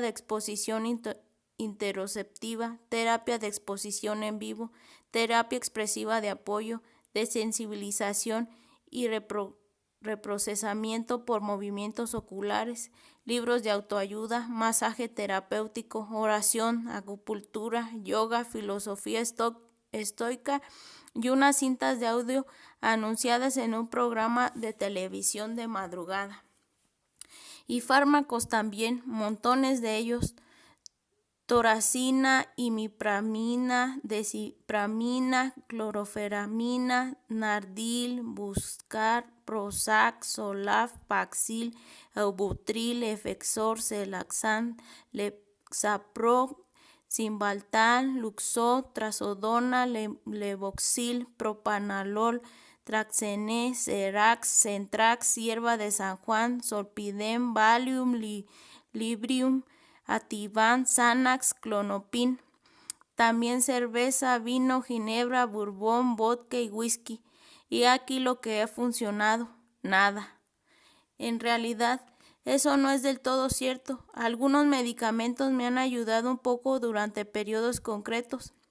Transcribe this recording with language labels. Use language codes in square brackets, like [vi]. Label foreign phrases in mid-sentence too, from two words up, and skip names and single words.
[es] exposición interoceptiva, terapia de exposición en vivo, terapia expresiva de apoyo, de sensibilización y reprocesamiento por movimientos oculares, libros de autoayuda, masaje terapéutico, oración, acupuntura, yoga, filosofía estoica y unas cintas de audio anunciadas en un programa de televisión de madrugada. Y fármacos también, montones de ellos: toracina, imipramina, desipramina, clorofenamina, Nardil, Buscar, Prozac, Solaf, Paxil, Eubutril, Efexor, Celaxan, Lexapro, Cymbalta, Luxot, Trazodona, Levoxil, Propanolol, Traxene, Cerax, Centrax, hierba de San Juan, Solpidem, Valium, Librium, Ativan, Xanax, Clonopin. También cerveza, vino, ginebra, bourbon, vodka y whisky. Y aquí lo que ha funcionado: nada. En realidad, eso no es del todo cierto. Algunos medicamentos me han ayudado un poco durante periodos concretos.